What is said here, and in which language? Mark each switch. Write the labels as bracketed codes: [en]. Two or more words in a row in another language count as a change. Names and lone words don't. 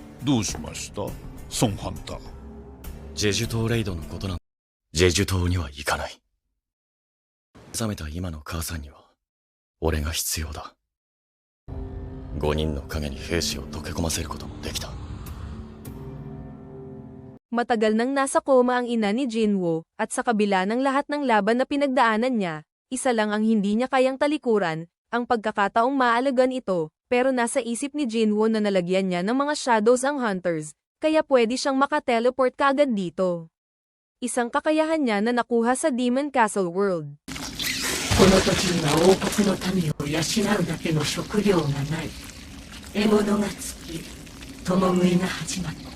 [ja] どうしました、ソンハンター。ジェジュ島レイドのことなん。ジェジュ島には行かない。目覚めた今の母さんには俺が必要だ。5人の影に兵士を溶け込ませることもできた。 [tl] Matagal nang nasa koma ang ina ni Jinwoo, at sa kabila ng lahat ng laban na pinagdaanan niya, isa lang ang hindi niya kayang talikuran, ang pagkakataong maalagan ito, pero nasa isip ni Jinwoo na nalagyan niya ng mga shadows ang hunters, kaya pwede siyang makateleport kaagad dito. Isang kakayahan niya na nakuha sa Demon Castle World. [ja] この時には王国の民を養うだけの食料がない。獲物が尽き、共食いが始まった。